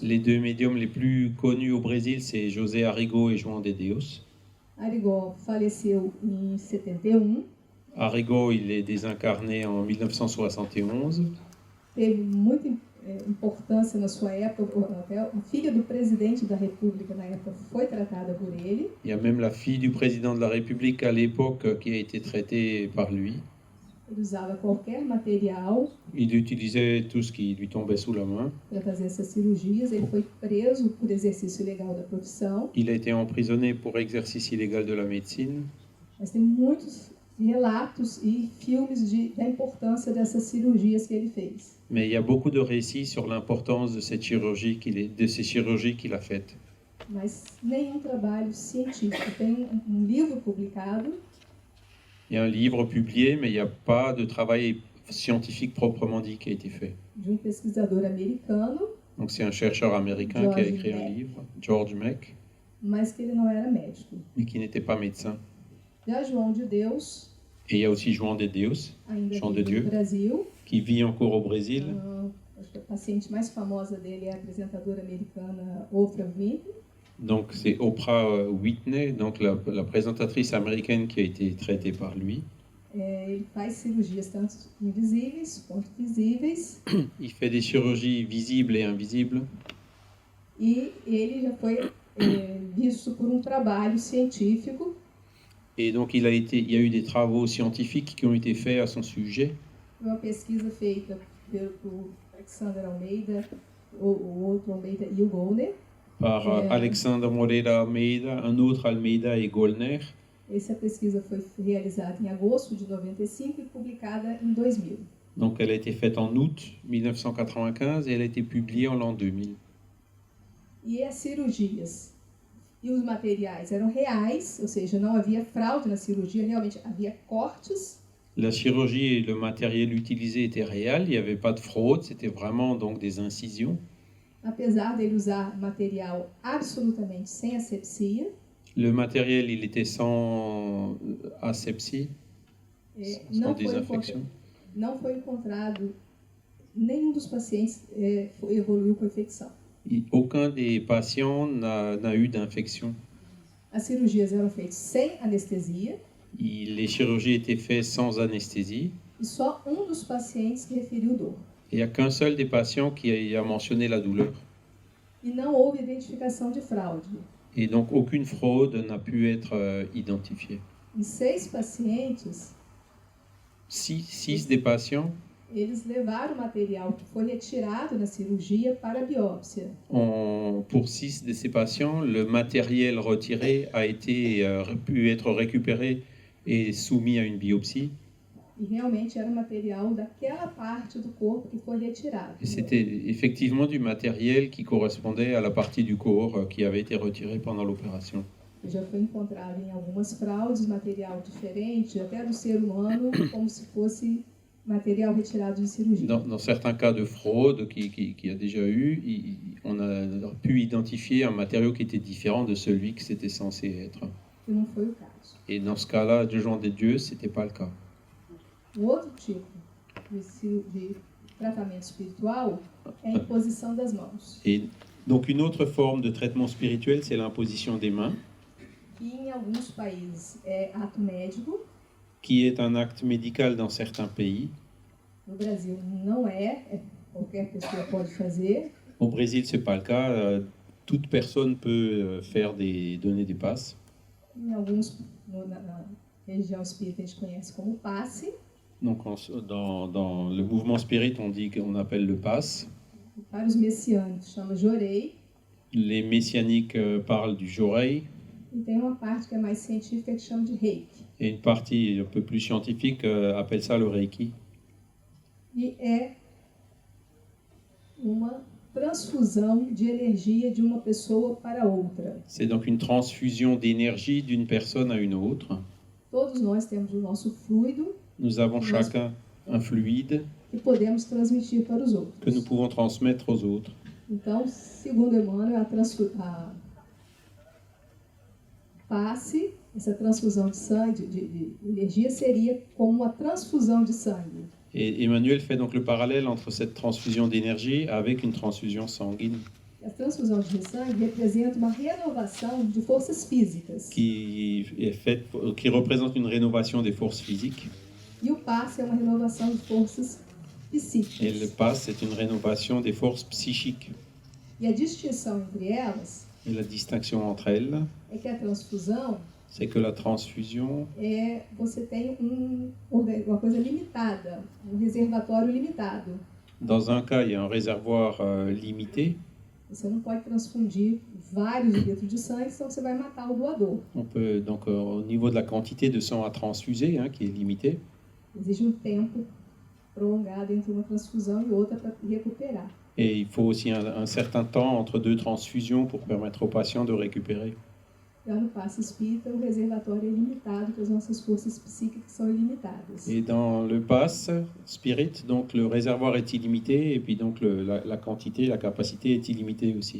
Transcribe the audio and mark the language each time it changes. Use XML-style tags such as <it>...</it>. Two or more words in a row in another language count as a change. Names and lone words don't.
<fr>Les deux médiums les plus connus au Brésil, c'est José Arrigo et João de Deus.</fr> <pt>Arigó faleceu em 71.</pt> <fr>Arrigo, il est désincarné en 1971.</fr> <pt>Teve muita importância na sua época. Até a filha do presidente da República na época foi tratada por ele.</pt> <fr>Il y a même la fille du président de la République à l'époque qui a été traitée par lui.</fr> <pt>Ele usava qualquer material</pt> <fr>Il utilisait tout ce qui lui tombait sous la main.</fr> <pt>para fazer essas cirurgias. Ele foi preso por exercício ilegal da profissão.</pt> <fr>Il a été emprisonné pour exercice illégal de la médecine.</fr> <pt>Mas tem muitos relatos e filmes da importância dessas cirurgias que ele fez.</pt> <fr>Mais il y a beaucoup de récits sur l'importance de ces chirurgies qu'il a faites.</fr> <pt>Mas nenhum trabalho científico. Tem livro publicado.</pt> <fr>Il y a un livre publié, mais il n'y a pas de travail scientifique proprement dit qui a été fait.</fr> <pt>De pesquisador americano.</pt> <fr>Donc c'est un chercheur américain qui a écrit un livre, George Meck,</fr> <pt>mas que ele não era médico.</pt> <fr>mais qui n'était pas médecin.</fr> <pt>Já João de Deus,</pt> <fr>Et il y a aussi João de Deus,</fr> <pt>ainda João de vive</pt> <fr>Dieu,</fr> <pt>no Brasil.</pt> <fr>qui vit encore au Brésil.</fr> <pt>Acho que a paciente mais famosa dele é a apresentadora americana Oprah Winfrey.</pt> <fr>Donc c'est Oprah Whitney, donc la présentatrice américaine qui a été traitée par lui.</fr> <pt>Ele faz cirurgias tanto invisíveis quanto visíveis.</pt> <fr>Il fait des chirurgies visibles et invisibles.</fr> <pt>E ele já foi visto por trabalho científico.</pt> <fr>Et donc il y a eu des travaux scientifiques qui ont été faits à son sujet.</fr> <pt>Uma pesquisa feita por Alexander Almeida, o outro Almeida e o Goldner.</pt> <fr>Par Alexandre Moreira Almeida, un autre Almeida et Goldner.</fr> <pt>Essa pesquisa foi realizada em agosto de 95 e publicada em 2000.</pt> <fr>Donc elle a été faite en août 1995 et elle a été publiée en l'an 2000.</fr> <pt>E as cirurgias e os materiais eram reais, ou seja, não havia fraude na cirurgia, realmente havia cortes.</pt> <fr>La chirurgie et le matériel utilisé étaient réels, il n'y avait pas de fraude, c'était vraiment donc des incisions.</fr> <pt>Apesar dele usar material absolutamente sem asepsia,</pt> <fr>Le matériel, il était sans asepsie, sans</fr> <pt>não</pt> <fr>désinfection.</fr> <pt>foi encontrado, nenhum dos pacientes evoluiu com infecção.</pt> <fr>Aucun des patients n'a eu d'infection.</fr> <pt>As cirurgias eram feitas sem anestesia</pt> <fr>Les chirurgies étaient faites sans anesthésie.</fr> <pt>e só dos pacientes que referiu dor.</pt> <fr>Il n'y a qu'un seul des patients qui a mentionné la douleur.</fr> <pt>E não houve identificação de fraude.</pt> <fr>Et donc aucune fraude n'a pu être identifiée.</fr> <pt>Em 6 pacientes,</pt> <fr>6 des patients,</fr> <pt>eles levaram o material que foi retirado na cirurgia para a biópsia.</pt> <fr>pour 6 de ces patients, le matériel retiré a pu être récupéré et soumis à une biopsie.</fr> <pt>E realmente era o material daquela parte do corpo que foi retirado.</pt> <fr>Et c'était effectivement du matériel qui correspondait à la partie du corps qui avait été retirée pendant l'opération.</fr> <pt>Já foi encontrado em algumas fraudes material diferente, até do ser humano, como se fosse material retirado de cirurgia.</pt> <fr>Dans certains cas de fraude qu'il y a déjà eu, on a pu identifier un matériau qui était différent de celui que c'était censé être.</fr> <pt>Que não foi o caso.</pt> <fr>Et dans ce cas-là, de João de Dieu, ce n'était pas le cas.</fr> <pt>Outro tipo de tratamento espiritual é a imposição das mãos.</pt> <fr>Et donc une autre forme de traitement spirituel, c'est l'imposition des mains,</fr> <pt>Que em alguns países é ato médico,</pt> <fr>qui est un acte médical dans certains pays.</fr> <pt>no Brasil não qualquer pessoa pode fazer.</pt> <fr>Au Brésil, ce n'est pas le cas. Toute personne peut donner des passes.</fr> <pt>Em alguns, na religião espírita, a gente conhece como passe.</pt> <fr>Donc dans le mouvement spirit, on appelle le passe.</fr> <pt>Para os messiânicos, chama jorei.</pt> <fr>Les messianiques parlent du jorei.</fr> <pt>E tem uma parte que é mais científica que chama de reiki.</pt> <fr>Et une partie un peu plus scientifique appelle ça le reiki.</fr> <pt>E é uma transfusão de energia de uma pessoa para outra.</pt> <fr>C'est donc une transfusion d'énergie d'une personne à une autre.</fr> <pt>Todos nós temos o nosso fluido.</pt> <fr>Nous avons chacun un fluide</fr> <pt>que podemos transmitir para os outros.</pt> <fr>que nous pouvons transmettre aux autres.</fr> <pt>Então, segundo Emmanuel, a passe, essa transfusão de sangue, de energia, seria como uma transfusão de sangue.</pt> <fr>Et Emmanuel fait donc le parallèle entre cette transfusion d'énergie avec une transfusion sanguine.</fr> <pt>A transfusão de sangue representa uma renovação de forças físicas.</pt> <fr>Qui représente une rénovation des forces physiques.</fr> <pt>E o passe é uma renovação de forças psíquicas.</pt> <fr>Et le passe, c'est une rénovation des forces psychiques.</fr> <pt>E a distinção entre elas</pt> <fr>Et la distinction entre elles,</fr> <pt>é que a transfusão</pt> <fr>c'est que la transfusion,</fr> <pt>você tem uma coisa limitada, reservatório limitado.</pt> <fr>dans un cas, il y a un réservoir limité.</fr> <pt>Você não pode transfundir vários litros de sangue, senão você vai matar o doador.</pt> <fr>On peut donc au niveau de la quantité de sang à transfuser, qui est limitée.</fr> <pt>Exige tempo prolongado entre uma transfusão e outra para recuperar.</pt> <fr>Et il faut aussi un certain temps entre 2 transfusions pour permettre aux patients de récupérer.</fr> <pt>Já no passe espírita, o reservatório é limitado, porque as nossas forças psíquicas são ilimitadas.</pt> <fr>Et dans le passe spirit, donc le réservoir est illimité et puis donc la quantité, la capacité est illimitée aussi.</fr>